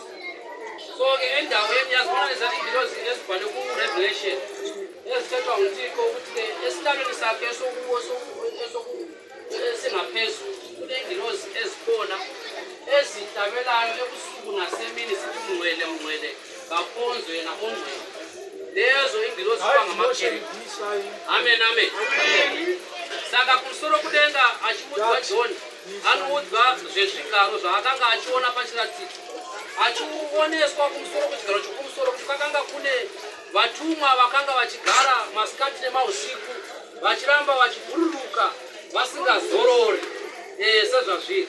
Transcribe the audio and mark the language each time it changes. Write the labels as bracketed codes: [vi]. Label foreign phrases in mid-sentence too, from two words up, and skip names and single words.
[xh] So-ke endaweni yazibona lezi ingilozi ezibhalwe ku-Revelation ezithethwa nguThixo ukuthi-ke esihlalweni sakhe esingaphezulu kuney'ngilozi ezikhona ezihlabelayo ebusuku nasemini zithi mngcwele mngcwele kakhonzwe yena ongcwele. Lezo ingilozi kuba ngamakerubi. Amen, amen. [sn] Saka kumusoro kudenga achiudzwa John anoudzwa zvezvigaro zvaakanga achiona pachiratidzo achioneswa kumusoro kwechigaro chokumusoro kuti kwakanga kune vatumwa vakanga vachigara masikati nemausiku vachiramba vachibhururuka vasingazorori sezvazviri.